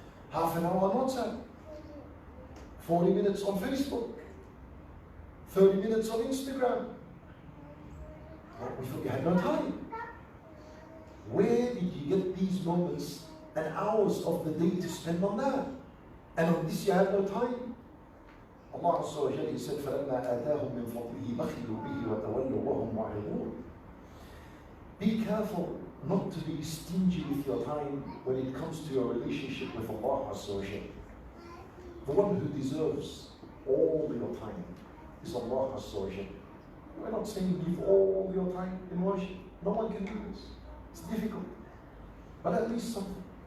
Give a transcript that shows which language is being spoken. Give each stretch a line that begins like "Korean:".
English: Half an hour on WhatsApp. 40 minutes on Facebook. 30 minutes on Instagram. We thought you had no time. Where did you get these moments and hours of the day to spend on that? And on this you had no time? Allah Azza wa Jalla said,
Arabic: فَلَمَّا آتَاهُم مِّن فَضْلِهِ بَخِلُوا بِهِ وَتَوَلَّوْا وَهُمْ مُعْرِضُونَ.
English: Be careful not to be stingy with your time when it comes to your relationship with Allah Azza wa Jalla. The one who deserves all your time is Allah Azza wa Jalla. We're not saying give all your time in worship. No one can do this. It's difficult. But at least something.